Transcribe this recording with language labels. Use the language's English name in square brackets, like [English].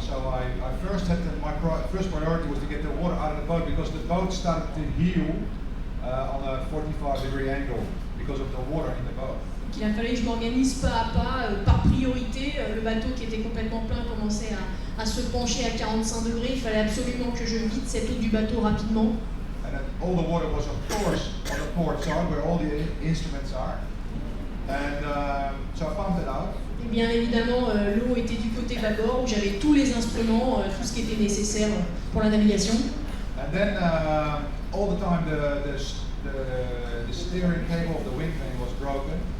[English] So I first had my first priority was to get the water out of the boat because the boat started to heel on a 45-degree angle because of the water in the boat. [French] Il a fallu que je m'organise pas à pas, par priorité. Le bateau qui était complètement plein commençait à se pencher à 45 degrés. Il fallait absolument que je vide cette eau du bateau rapidement. [English] And all the water was of course on the port side where all the instruments are. And so I pumped it out. [French] Et bien évidemment, l'eau était du côté bâbord où j'avais tous les instruments, tout ce qui était nécessaire pour la navigation. [English] And then all the time the steering cable of the wind vane was broken.